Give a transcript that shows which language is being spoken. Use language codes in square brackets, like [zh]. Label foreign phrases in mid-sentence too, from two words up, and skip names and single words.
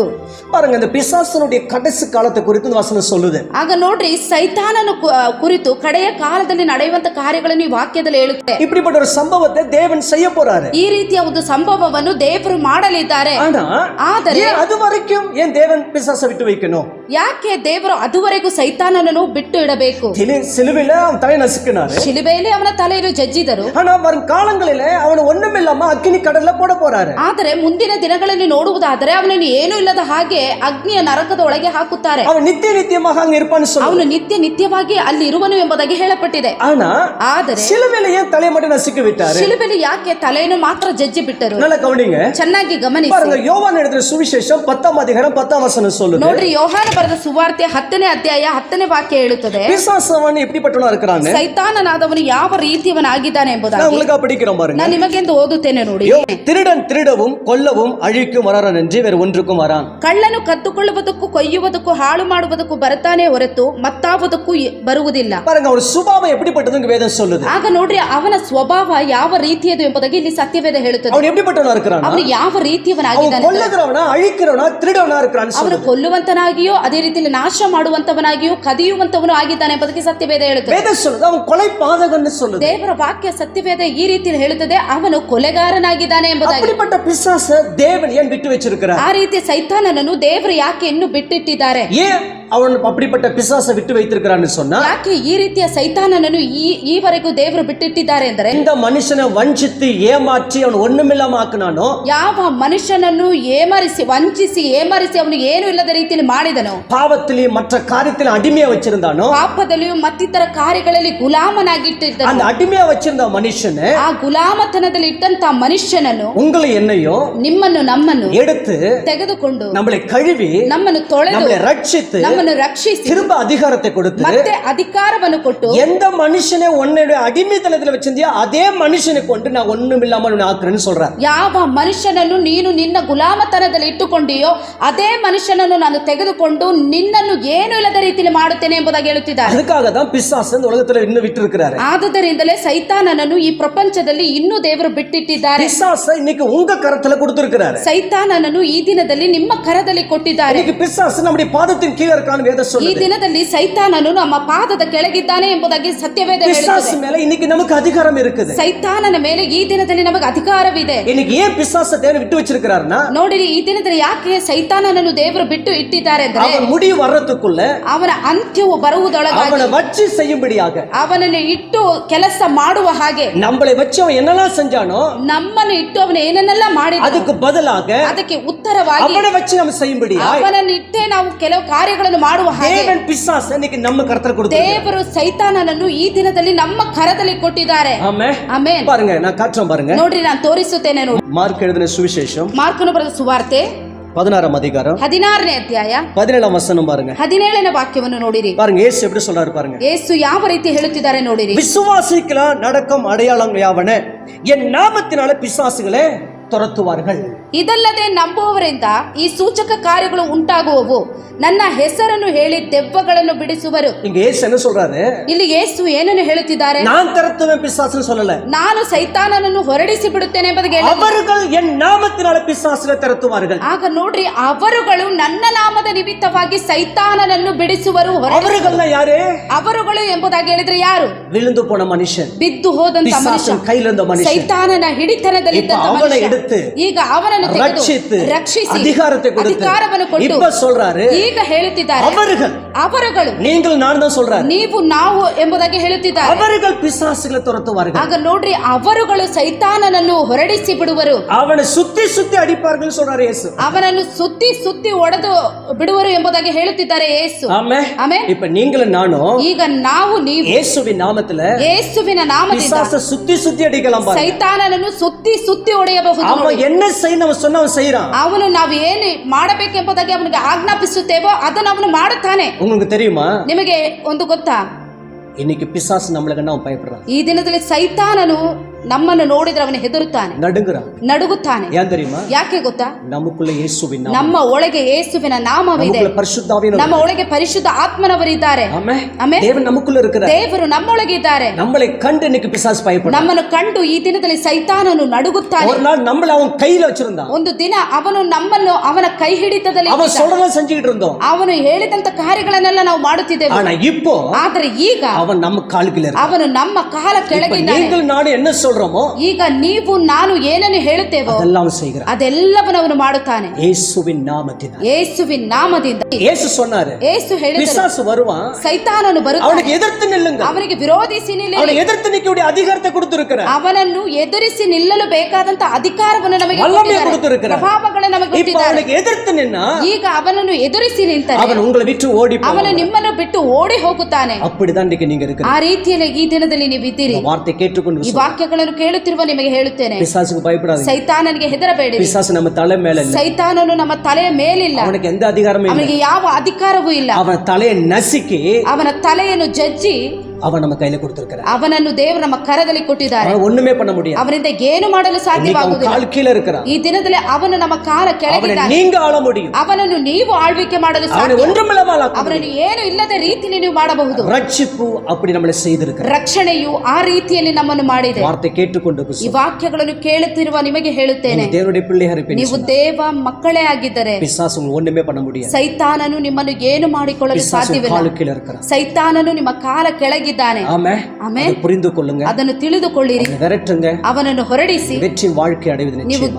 [ta] பாருங்க, இந்த பிசாசனுடைய கடைசி காலத்தை குறித்து வசனம் சொல்லுது. [kn] ಆಗ ನೋಡ್ರಿ, ಸೈತಾನನ ಕುರಿತು ಕಡೆಯ ಕಾಲದಲ್ಲಿ ನಡೆಯುವಂತ ಕಾರ್ಯಗಳನ್ನು ಈ ವಾಕ್ಯದಲ್ಲಿ ಹೇಳುತ್ತೆ. [ta] இப்படிப்பட்ட ஒரு சம்பவத்தை தேவன் செய்ய போறாரு. [kn] ಈ ರೀತಿಯ ಒಂದು ಸಂಭವವನ್ನು ದೇವರು ಮಾಡಲಿದ್ದಾರೆ. ಆದರೆ [ta] அது வரைக்கும் ஏன் தேவன் பிசாசை விட்டு வைக்கணும்? [kn] ಯಾಕೆ ದೇವರು ಅದುವರೆಗೂ ಸೈತಾನನನ್ನು ಬಿಟ್ಟು ಇಡಬೇಕು? [ta] சிலுவையில அவன் தலை நசுக்கினாரு, [kn] ಶಿಲುಬೆಯಲ್ಲಿ ಅವನ ತಲೆಯನ್ನು ಜಜ್ಜಿದರು. [ta] ஆனா வரும் காலங்களிலே அவன் ஒண்ணுமில்லாம அக்கினி கடல்ல போட போறாரு. [kn] ಆದರೆ ಮುಂದಿನ ದಿನಗಳಲ್ಲಿ ನೋಡುವುದಾದರೆ ಅವನನ್ನು ಏನೂ ಇಲ್ಲದ ಹಾಗೆ ಅಗ್ನಿಯ ನರಕದ ಒಳಗೆ ಹಾಕುತ್ತಾರೆ. [ta] அவன் நித்தியமாக அங்க இருப்பான்னு சொல்லுவாங்க. [kn] ಅವನು ನಿತ್ಯವಾಗಿ ಅಲ್ಲಿ ಇರುವನು ಎಂಬುದಾಗಿ ಹೇಳப்பಟ್ಟಿದೆ. ಆದರೆ [ta] சிலுவையில ஏன் தலையை மட்டும் நசுக்கி விட்டாரு? [kn] ಶಿಲುಬೆಯಲ್ಲಿ ಯಾಕೆ ತಲೆಯನ್ನು ಮಾತ್ರ ಜಜ್ಜಿ ಬಿಟ್ಟರು? [ta] நல்லா கவனிங்க, [kn] ಚೆನ್ನಾಗಿ ಗಮನಿಸಿ. [ta] பாருங்க, யோவான் எழுதின சுவிசேஷம் 10 அதிகாரம் 10 வசனம் சொல்லுது. [kn] ನೋಡ್ರಿ, ಯೋಹಾನ ಬರೆದ ಸುವಾರ್ತೆ 10ನೇ ಅಧ್ಯಾಯ 10ನೇ ವಾಕ್ಯ ಹೇಳುತ್ತದೆ, [ta] பிசாசவன் எப்படிப்பட்டவனா இருக்கிறான்? [kn] ಸೈತಾನನಾದವನು ಯಾವ ರೀತಿಯವನಾಗಿದ್ದಾನೆ ಎಂಬುದಾಗಿ [ta] நான் உங்களுக்கு படிக்கிறோம் பாருங்க. [kn] ನಾನು ನಿಮಗೆಂದು ಓದುತ್ತೇನೆ ನೋಡಿ. [ta] திருடன் திருடவும் கொல்லவும் அழிக்கும் வரான் என்று வேறு ஒன்றுக்கும் வரான். [kn] ಕಳ್ಳನು ಕದ್ದುಕೊಳ್ಳುವುದಕ್ಕೂ ಕೊಯ್ಯುವುದಕ್ಕೂ ಹಾಳು ಮಾಡುವುದಕ್ಕೂ ಬರುತ್ತಾನೆ ಹೊರತು ಮತ್ತಾವುದಕ್ಕೂ ಬರುವುದಿಲ್ಲ. [ta] பாருங்க, ஒரு சுபாவம் எப்படிப்பட்டதுன்னு வேதம் சொல்லுது. [kn] ಆಗ ನೋಡ್ರಿ, ಅವನ ಸ್ವಭಾವ ಯಾವ ರೀತಿಯದು ಎಂಬುದಾಗಿ ಇಲ್ಲಿ ಸತ್ಯವೇದ ಹೇಳುತ್ತದೆ. [ta] அவன் எப்படிப்பட்டவனா இருக்கிறான்? [kn] ಅವನು ಯಾವ ರೀತಿಯವನಾಗಿದ್ದಾನೆ? [ta] கொல்லுகிறவனா ಅழிக்கிறவனா திருடவனா இருக்கிறான். [kn] ಅವನು ಕೊಲ್ಲುವಂತನಾಗಿಯೋ ಅದೇ ರೀತಿಯಲ್ಲಿ ನಾಶ ಮಾಡುವಂತವನಾಗಿಯೋ ಕದಿಯುವಂತವನು ಆಗಿದ್ದಾನೆ ಎಂಬುದಕ್ಕೆ ಸತ್ಯವೇದ ಹೇಳುತ್ತದೆ. [ta] வேதம் சொல்லுது அவன் கொலை பாதகன்னு சொல்லுது. [kn] ದೇವರ ವಾಕ್ಯ ಸತ್ಯವೇದ ಈ ರೀತಿಯಲ್ಲಿ ಹೇಳುತ್ತದೆ, ಅವನು ಕೊಲೆಗಾರನಾಗಿದ್ದಾನೆ ಎಂಬುದಾಗಿ. [ta] அப்படிப்பட்ட பிசாச தேவன் ஏன் விட்டு வச்சிருக்கிறார்? [kn] ಆ ರೀತಿ ಸೈತಾನನನ್ನು ದೇವರು ಯಾಕೆ ಇನ್ನು ಬಿಟ್ಟಿಟ್ಟಿದ್ದಾರೆ? [ta] ஏன் அவன் அப்படிப்பட்ட பிசாசை விட்டு வைத்திருக்கிறான்னு சொன்னா, [kn] ಯಾಕೆ ಈ ರೀತಿಯ ಸೈತಾನನನ್ನು ಈವರೆಗೂ ದೇವರು ಬಿಟ್ಟಿಟ್ಟಿದ್ದಾರೆ ಅಂದರೆ, [ta] இந்த மனுஷனை வஞ்சித்து ஏமாற்றி அவன் ஒண்ணுமில்லாம ஆக்குனானோ, [kn] ಯಾವ ಮನುಷ್ಯನನ್ನು ವಂಚಿಸಿ ಏಮರಿಸಿ ಅವನು ಏನು ಇಲ್ಲದ ರೀತಿಯಲ್ಲಿ ಮಾಡಿದನು, [ta] பாவத்திலேயும் மற்ற காரியத்திலும் அடிமையா வச்சிருந்தானோ, [kn] ಪಾಪದಲ್ಲಿಯೂ ಮತ್ತಿತರ ಕಾರ್ಯಗಳಲ್ಲಿ ಗುಲಾಮನಾಗಿಟ್ಟಿದ್ದನು. [ta] அந்த அடிமையா வச்சிருந்த மனுஷனை, [kn] ಆ ಗುಲಾಮತನದಲ್ಲಿ ಇಟ್ಟಂತ ಮನುಷ್ಯನನ್ನು, [ta] உங்களை என்னையோ [kn] ನಿಮ್ಮನ್ನು ನಮ್ಮನ್ನು [ta] எடுத்து [kn] ತೆಗೆದುಕೊಂಡು [ta] நம்மளை கழுவி [kn] ನಮ್ಮನ್ನು ತೊಳೆದು [ta] நம்மளை ரட்சித்து [kn] ನಮ್ಮನ್ನು ರಕ್ಷಿಸಿ [ta] திரும்ப அதிகாரத்தை கொடுத்து, [kn] ಮತ್ತೆ ಅಧಿಕಾರವನ್ನು ಕೊಟ್ಟು, [ta] எந்த மனுஷனை உன்னுடைய அடிமைத்தனத்துல வச்சிருந்தியோ அதே மனுஷனை கொண்டு நான் ஒண்ணுமில்லாம ஆக்குறேன்னு சொல்றார். [kn] ಯಾವ ಮನುಷ್ಯನನ್ನು ನೀನು ನಿನ್ನ ಗುಲಾಮತನದಲ್ಲಿ ಇಟ್ಟುಕೊಂಡಿಯೋ ಅದೇ ಮನುಷ್ಯನನ್ನು ನಾನು ತೆಗೆದುಕೊಂಡು ನಿನ್ನನ್ನು ಏನು ಇಲ್ಲದ ರೀತಿಯಲ್ಲಿ ಮಾಡುತ್ತೇನೆ ಎಂಬುದಾಗಿ ಹೇಳುತ್ತಿದ್ದಾರೆ. [ta] அதுக்காக தான் பிசாசு இந்த உலகத்துல இன்னும் விட்டு இருக்கிறாரு. [kn] ಆದುದರಿಂದಲೇ ಸೈತಾನನನ್ನು ಈ ಪ್ರಪಂಚದಲ್ಲಿ ಇನ್ನೂ ದೇವರು ಬಿಟ್ಟಿಟ್ಟಿದ್ದಾರೆ. [ta] பிசாசை இன்னைக்கு உங்க கரத்துல கொடுத்திருக்கிறாரு. [kn] ಸೈತಾನನನ್ನು ಈ ದಿನದಲ್ಲಿ ನಿಮ್ಮ ಕರದಲ್ಲಿ ಕೊಟ್ಟಿದ್ದಾರೆ. [ta] இன்னைக்கு பிசாசு நம்முடைய பாதத்தின் கீழ இருக்கான்னு வேதம் [kn] ಈ [ta] சொல்லுது. [kn] ದಿನದಲ್ಲಿ ಸೈತಾನನು ನಮ್ಮ ಪಾದದ ಕೆಳಗಿದ್ದಾನೆ ಎಂಬುದಾಗಿ ಸತ್ಯವೇದ [ta] பிசாசு [kn] ಹೇಳುತ್ತದೆ. [ta] மேல இன்னைக்கு நமக்கு அதிகாரம் இருக்குது. [kn] ಸೈತಾನನ ಮೇಲೆ ಈ ದಿನದಲ್ಲಿ ನಮಗೆ ಅಧಿಕಾರವಿದೆ. [ta] இன்னைக்கு ஏன் பிசாசை தேவன் விட்டு வச்சிருக்கிறாருன்னா, [kn] ನೋಡಿರಿ, ಈ ದಿನದಲ್ಲಿ ಯಾಕೆ ಸೈತಾನನನ್ನು ದೇವರು ಬಿಟ್ಟು ಇಟ್ಟಿದ್ದಾರೆ ಅಂದ್ರೆ, [ta] அவன் முடிவு வர்றதுக்குள்ள [kn] ಅವನ ಅಂತ್ಯವು ಬರುವುದೊಳಗಾಗಿ [ta] அவனை வச்சு செய்யும்படியாக, [kn] ಅವನನ್ನು ಇಟ್ಟು ಕೆಲಸ ಮಾಡುವ ಹಾಗೆ, [ta] நம்மளை வச்சு அவன் என்னெல்லாம் செஞ்சானோ [kn] ನಮ್ಮನ್ನು ಇಟ್ಟು ಅವನು ಏನನ್ನೆಲ್ಲ ಮಾಡಿದ [ta] அதுக்கு பதிலாக [kn] ಅದಕ್ಕೆ ಉತ್ತರವಾಗಿ [ta] அவனை வச்சு நம்ம செய்யும்படியாக [kn] ಅವನನ್ನು ಇಟ್ಟೇ ನಾವು ಕೆಲವು ಕಾರ್ಯಗಳನ್ನು ಮಾಡುವ ಹಾಗೆ [ta] தேவன் பிசாசை இன்னைக்கு நம்ம கரத்துல கொடுத்திருக்கிறார். [kn] ದೇವರು ಸೈತಾನನನ್ನು ಈ ದಿನದಲ್ಲಿ ನಮ್ಮ ಕರದಲ್ಲಿ ಕೊಟ್ಟಿದ್ದಾರೆ. [ta] ஆமென். [kn] ಆಮೆನ್. [ta] பாருங்க, நான் காட்டுறேன் பாருங்க. [kn] ನೋಡ್ರಿ, ನಾನು ತೋರಿಸುತ್ತೇನೆ ನೋಡಿ. [ta] மார்க் எழுதின சுவிசேஷம் [kn] ಮಾರ್ಕನು ಬರೆದ ಸುವಾರ್ತೆ [ta] 16ஆம் அதிகாரம் [kn] 16ನೇ ಅಧ್ಯಾಯ [ta] 17ஆம் வசனம் பாருங்க. [kn] 17ನೇ ವಾಕ್ಯವನ್ನು ನೋಡಿರಿ. [ta] பாருங்க, இயேசு எப்படி சொல்றாரு பாருங்க. [kn] ಯೇಸು ಯಾವ ರೀತಿ ಹೇಳುತ್ತಿದ್ದಾರೆ ನೋಡಿರಿ. [ta] விசுவாசிக்கலாம் நடக்கும் அடையாளம் யாவன, என் நாமத்தினால பிசாசுகளே துரத்துவார்கள். [kn] ಇದಲ್ಲದೆ ನಂಬುವವರಿಂದ ಈ ಸೂಚಕ ಕಾರ್ಯಗಳು ಉಂಟಾಗುವವು, ನನ್ನ ಹೆಸರನ್ನು ಹೇಳಿ ದೆವ್ವಗಳನ್ನು ಬಿಡಿಸುವರು. [ta] இங்க இயேசு என்ன சொல்றாரு? [kn] ಇಲ್ಲಿ ಯೇಸು ಏನನ್ನು ಹೇಳುತ್ತಿದ್ದಾರೆ? [ta] நான் துரத்துவேன் பிசாசுன்னு சொல்லல, [kn] ನಾನು ಸೈತಾನನನ್ನು ಹೊರಡಿಸಿ ಬಿಡುತ್ತೇನೆ ಎಂಬುದಾಗಿ [ta] அவர்கள் என் நாமத்தினால பிசாசுகளை துரத்துவார்கள். [kn] ಆಗ ನೋಡ್ರಿ, ಅವರುಗಳು ನನ್ನ ನಾಮದ ನಿಮಿತ್ತವಾಗಿ ಸೈತಾನನನ್ನು ಬಿಡಿಸುವರು. [ta] அவர்கள்னா யாரு? [kn] ಅವರುಗಳು ಎಂಬುದಾಗಿ ಹೇಳಿದ್ರೆ ಯಾರು? [ta] விழுந்து போன மனுஷன், [kn] ಬಿದ್ದು ಹೋದಂತ ಮನುಷ್ಯ, [ta] பிசாசின் கையில இருந்த மனுஷன், [kn] ಸೈತಾನನ ಹಿಡಿತನದಲ್ಲಿ [ta] இப்ப அவனை எடுத்து [kn] ಈಗ ಅವನನ್ನು [ta] ரட்சித்து [kn] ರಕ್ಷಿಸಿ [ta] அதிகாரத்தை கொடுத்து [kn] ಅಧಿಕಾರವನ್ನು ಕೊಟ್ಟು [ta] இப்ப சொல்றாரு, [kn] ಈಗ ಹೇಳುತ್ತಿದ್ದಾರೆ ಅವರುಗಳು, [ta] நீங்கள் நான் தான் சொல்றாரு, [kn] ನೀವು ನಾವು ಎಂಬುದಾಗಿ ಹೇಳುತ್ತಿದ್ದಾರೆ. [ta] அவர்கள் பிசாசுகளை துரத்துவார்கள். [kn] ಆಗ ನೋಡ್ರಿ, ಅವರುಗಳು ಸೈತಾನನನ್ನು ಹೊರಡಿಸಿ ಬಿಡುವರು. [ta] அவனை சுத்தி சுத்தி அடிப்பார்கள் சொல்றாரு இயேசு. [kn] ಅವನನ್ನು ಸುತ್ತಿ ಸುತ್ತಿ ಒಡೆದು ಬಿಡುವರು ಎಂಬುದಾಗಿ ಹೇಳುತ್ತಿದ್ದಾರೆ ಯೇಸು. [ta] ஆமென். [kn] ಆಮೆನ್. [ta] இப்ப நீங்களும் நானும் [kn] ಈಗ ನಾವು ನೀವು [ta] இயேசுவின் நாமத்துல [kn] ಯೇಸುವಿನ ನಾಮದಿಂದ [ta] பிசாசை சுத்தி சுத்தி அடிக்கலாம் பாருங்க. [kn] ಸೈತಾನನನ್ನು ಸುತ್ತಿ ಸುತ್ತಿ ಹೊಡೆಯಬಹುದು. [ta] அவன் என்ன செய்ய நம்ம சொன்ன அவன் செய்யறான். [kn] ಅವನು ನಾವು ಏನು ಮಾಡಬೇಕೆಂಬುದಾಗಿ ಅವನಿಗೆ ಆಜ್ಞಾಪಿಸುತ್ತೇವೋ ಅದನ್ನು ಅವನು ಮಾಡುತ್ತಾನೆ. [ta] உங்களுக்கு தெரியுமா? [kn] ನಿಮಗೆ ಒಂದು ಗೊತ್ತಾ? [ta] இன்னைக்கு பிசாசு நம்மள கண்டா அவன் பயப்படுறான். [kn] ಈ ದಿನದಲ್ಲಿ ಸೈತಾನನು ನಮ್ಮನ್ನು ನೋಡಿದ್ರೆ ಅವನು ಹೆದರುತ್ತಾನೆ, ನಡುಗುತ್ತಾನೆ. [ta] ஏன் தெரியுமா? [kn] ಯಾಕೆ ಗೊತ್ತಾ? [ta] நமக்குள்ள இயேசுவின் நாமம், [kn] ನಮ್ಮ ಒಳಗೆ ಯೇಸುವಿನ ನಾಮವಿದೆ, [ta] நமக்குள்ள பரிசுத்த ஆவியானவர், [kn] ನಮ್ಮ ಒಳಗೆ ಪರಿಶುದ್ಧ ಆತ್ಮನವರಿದ್ದಾರೆ. [ta] ஆமென். [kn] ಆಮೆನ್. [ta] தேவன் நமக்குள்ள இருக்கிறார். [kn] ದೇವರು ನಮ್ಮೊಳಗೆ ಇದ್ದಾರೆ. [ta] நம்மளை கண்டு இன்னைக்கு பிசாசு பயப்படுறான். [kn] ನಮ್ಮನ್ನು ಕಂಡು ಈ ದಿನದಲ್ಲಿ ಸೈತಾನನು ನಡುಗುತ್ತಾನೆ. [ta] ஒரு நாள் நம்மள அவன் கையில வச்சிருந்தான். [kn] ಒಂದು ದಿನ ಅವನು ನಮ್ಮನ್ನು ಅವನ ಕೈ ಹಿಡಿತದಲ್ಲಿ [ta] அவன் சொல்றத செஞ்சிட்டு இருந்தோம். [kn] ಅವನು ಹೇಳಿದಂತ ಕಾರ್ಯಗಳನ್ನೆಲ್ಲ ನಾವು ಮಾಡುತ್ತಿದ್ದೇವೆ. [ta] ஆனா இப்போ [kn] ಆದರೆ ಈಗ [ta] அவன் நம்ம ಕಾಲುಗಳ இருக்கான். [kn] ಅವನು ನಮ್ಮ ಕಾಲ ಕೆಳಗಿದ್ದಾನೆ. [ta] நீங்கள் ನಾನು என்ன சொல்றோமோ, [kn] ಈಗ ನೀವು ನಾನು ಏನನ್ನು ಹೇಳುತ್ತೇವೋ [ta] அதெல்லாம் செய்கிறான். [kn] ಅದೆಲ್ಲವನ್ನು ಅವನು ಮಾಡುತ್ತಾನೆ [ta] இயேசுவின் நாமத்தினால். [kn] ಯೇಸುವಿನ ನಾಮದಿಂದ. [ta] இயேசு சொன்னாரு, [kn] ಯೇಸು ಹೇಳಿದರು, [ta] பிசாசு வருவான், [kn] ಸೈತಾನನು ಬರುತ್ತಾನೆ, [ta] அவனுக்கு எதிர்த்து நில்லுங்க, [kn] ಅವನಿಗೆ ವಿರೋಧಿಸಿ ನಿಲ್ಲಿರಿ, [ta] அவனை எதிர்த்து நிக்கக்கூடிய அதிகாரத்தை கொடுத்திருக்கிறார். [kn] ಅವನನ್ನು ಎದುರಿಸಿ ನಿಲ್ಲಲು ಬೇಕಾದಂತ ಅಧಿಕಾರವನ್ನು ನಮಗೆ [ta] கொடுத்திருக்கிறார். [kn] ಪ್ರಭಾವಗಳನ್ನು ನಮಗೆ [ta] இப்ப [kn] ಕೊಟ್ಟಿದ್ದಾರೆ. [ta] அவனுக்கு எதிர்த்து நின்னா, [kn] ಈಗ ಅವನನ್ನು ಎದುರಿಸಿ ನಿಂತರೆ [ta] அவன் உங்களை விட்டு ஓடி போவான். [kn] ಅವನು ನಿಮ್ಮನ್ನು ಬಿಟ್ಟು ಓಡಿ ಹೋಗುತ್ತಾನೆ. [ta] அப்படிதான் இன்னைக்கு நீங்க இருக்கிறீங்க. [kn] ಆ ರೀತಿಯಲ್ಲಿ ಈ ದಿನದಲ್ಲಿ ನೀವು ಇದ್ದೀರಿ. [ta] இந்த வார்த்தை கேட்டுக்கொண்டு [kn] ಈ ವಾಕ್ಯಗಳನ್ನು ಕೇಳುತ್ತಿರುವ ನಿಮಗೆ ಹೇಳುತ್ತೇನೆ, [ta] பிசாசுக்கு பயப்படாதீங்க. [kn] ಸೈತಾನನಿಗೆ ಹೆದರಬೇಡಿ. [ta] பிசாசு நம்ம தலை மேல இல்ல. [kn] ಸೈತಾನನು ನಮ್ಮ ತಲೆಯ ಮೇಲಿಲ್ಲ. [ta] அவனுக்கு எந்த அதிகாரமும் இல்ல. [kn] ಅವನಿಗೆ ಯಾವ ಅಧಿಕಾರವೂ ಇಲ್ಲ. [ta] அவன் தலையை நசுக்கி [kn] ಅವನ ತಲೆಯನ್ನು ಜಜ್ಜಿ [ta] அவன் நம்ம கையில கொடுத்திருக்கிறார். [kn] ಅವನನ್ನು ದೇವರು ನಮ್ಮ ಕರದಲ್ಲಿ ಕೊಟ್ಟಿದ್ದಾರೆ. [ta] அவன் ஒண்ணுமே பண்ண முடியாது. [kn] ಅವನಿಂದ ಏನು ಮಾಡಲು ಸಾಧ್ಯವಾಗುವುದಿಲ್ಲ. [ta] கால் கீழ இருக்கிறான். [kn] ಈ ದಿನದಲ್ಲಿ ಅವನು ನಮ್ಮ ಕಾಲ ಕೆಳಗಿದ್ದಾನೆ. [ta] நீங்க ஆள முடியும். [kn] ಅವನನ್ನು ನೀವು ಆಳ್ವಿಕೆ ಮಾಡಲು [ta] அவனை [kn] ಸಾಧ್ಯ. [ta] ஒன்றுமில்லாமல் [kn] ಅವನನ್ನು ಏನು ಇಲ್ಲದ ರೀತಿಯಲ್ಲಿ ನೀವು ಮಾಡಬಹುದು. [ta] ரட்சிப்பு அப்படி நம்மளை செய்திருக்கிறார். [kn] ರಕ್ಷಣೆಯು ಆ ರೀತಿಯಲ್ಲಿ ನಮ್ಮನ್ನು ಮಾಡಿದೆ. [ta] வார்த்தை கேட்டுக்கொண்டு [kn] ಈ ವಾಕ್ಯಗಳನ್ನು ಕೇಳುತ್ತಿರುವ ನಿಮಗೆ ಹೇಳುತ್ತೇನೆ, [ta] தேவனுடைய பிள்ளையார் [kn] ನೀವು ದೇವ ಮಕ್ಕಳೇ ಆಗಿದ್ದರೆ [ta] பிசாசு உங்களுக்கு ஒண்ணுமே பண்ண முடியாது. [kn] ಸೈತಾನನು ನಿಮ್ಮನ್ನು ಏನು ಮಾಡಿಕೊಳ್ಳಲು ಸಾಧ್ಯವಿಲ್ಲ. [ta] கால் கீழ இருக்கிறான். [kn] ಸೈತಾನನು ನಿಮ್ಮ ಕಾಲ ಕೆಳಗೆ ಕೆಳಗಿದ್ದಾನೆ. [ta] ஆமென். [kn] ಆಮೆನ್. [ta] அதை புரிந்து கொள்ளுங்க. [kn] ಅದನ್ನು ತಿಳಿದುಕೊಳ್ಳಿರಿ. [ta] அவனை விரட்டுங்க. [kn] ಅವನನ್ನು ಹೊರಡಿಸಿ [ta] வெற்றி வாழ்க்கை அடைவது [kn] ನೀವು [ta] நிச்சயம்.